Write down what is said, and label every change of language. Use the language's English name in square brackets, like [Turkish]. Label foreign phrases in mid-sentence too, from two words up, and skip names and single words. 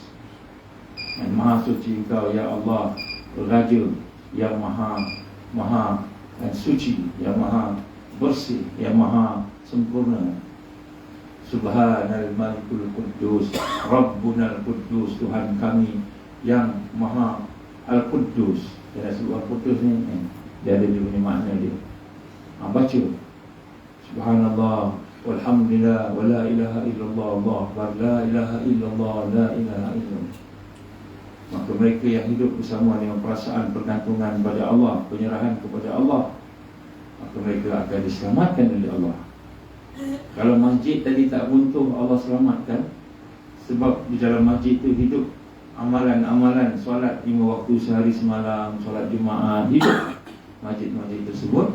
[Malay] Maha suci Engkau ya Allah, Raja yang maha dan suci, yang maha bersih, yang maha sempurna. [Arabic] سبحان الملك القدوس ربنا القدوس, [Malay] Tuhan kami yang maha Al-Quddus. Dia sebut Al-Quddus ni, dia ada dia punya makna dia. [Arabic] Baca سبحان الله والحمد لله ولا إله إلا الله الله أكبر لا إله إلا الله لا إله إلا الله. [Malay] Maka mereka yang hidup bersama dengan perasaan pergantungan pada Allah, penyerahan kepada Allah, maka mereka akan diselamatkan oleh Allah. Kalau masjid tadi tak runtuh, Allah selamatkan. Sebab di dalam masjid itu hidup amalan-amalan solat 5 waktu sehari semalam, solat Jumaat, hidup masjid-masjid tersebut.